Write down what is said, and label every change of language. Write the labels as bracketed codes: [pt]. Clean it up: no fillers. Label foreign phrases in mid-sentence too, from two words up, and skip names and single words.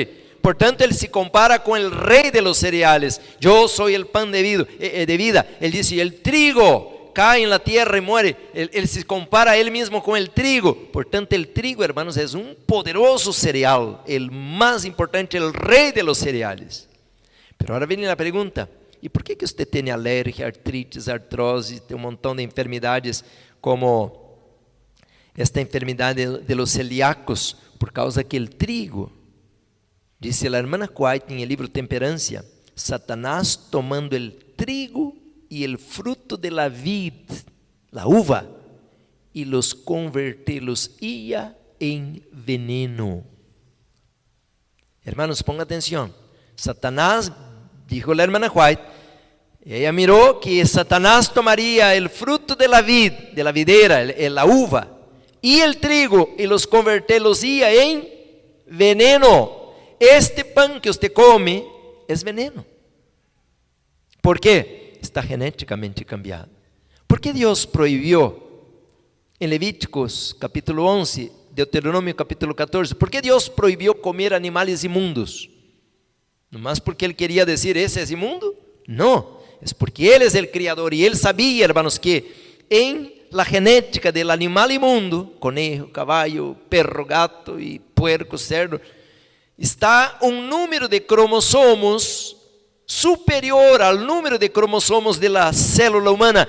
[es] Por tanto, él se compara con el rey de los cereales. Yo soy el pan de vida. Él dice, el trigo cae en la tierra y muere. Él se compara a él mismo con el trigo. Por tanto, el trigo, hermanos, es un poderoso cereal, el más importante, el rey de los cereales. [pt] Pero agora vem a pergunta: e por que você tem alergia, artrites, artrose, tem um montão de enfermidades como esta enfermidade [es] de los celíacos? [pt] Por causa que o trigo, disse a irmã White em livro Temperancia, Satanás tomando o trigo e o fruto [es] de la vid, la uva, [pt] e los convertê-los ia em veneno. [es] Hermanos, ponga atenção. Satanás, dijo la hermana White, ella miró que Satanás tomaría el fruto de la vid, de la videra, la uva, y el trigo, y los convertê-los-ia en veneno. Este pan que usted come es veneno. ¿Por qué? Está genéticamente cambiado. ¿Por qué Dios prohibió en Levíticos capítulo 11, [pt] Deuteronômio capítulo 14, por que Deus proibiu comer animais imundos? [es] ¿Nomás porque Él quería decir, ese es inmundo? No, es porque Él es el Criador y Él sabía, hermanos, que en la genética del animal inmundo, conejo, caballo, perro, gato y puerco, cerdo, está un número de cromossomos superior al número de cromossomos de la célula humana.